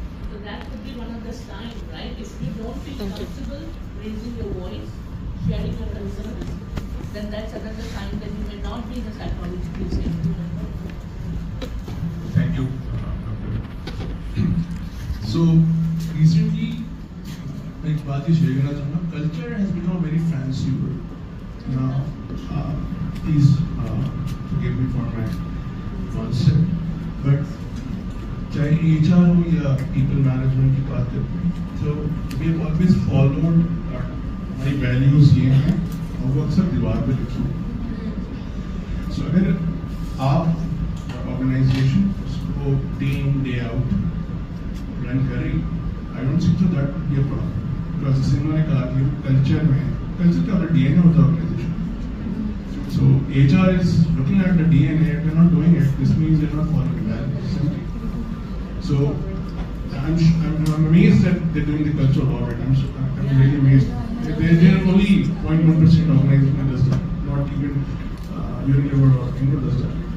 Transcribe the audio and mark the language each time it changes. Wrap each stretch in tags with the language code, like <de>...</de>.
<en>So that could be one of the signs, right? If you don't feel comfortable raising your voice, sharing your concerns, then that's another sign that you may not be in a psychologically safe environment. Thank you. So recently,</en> <ur>ایک بات یہ share کرنا چاہوں گا,</ur> <en>Culture has become very fancy word. Now, please forgive me for my concept, but</en> <ur>چاہے HR ہو یا people management کی بات کرتے ہیں,</ur> <en>so we have always followed</en> <ur>ہماری values یہ ہیں اور وہ اکثر دیوار پہ لکھی ہیں.</ur> <en>So</en> <ur>اگر آپ organization اس کو</ur> <en>day in day out run کریں, I don't think so that would be a problem.</en> <ur>Because انہوں نے کہا کہ کلچر میں, کلچر کا اپنا DNA ہوتا ہے organization.</ur> <en>So HR is looking at the DNA, if they're not doing it, this means they're not following values. So I'm amazed that they're doing the cultural audit. I'm really amazed. They're only 0.1% organization that does that, not even Unilever or Ingo does that.</en>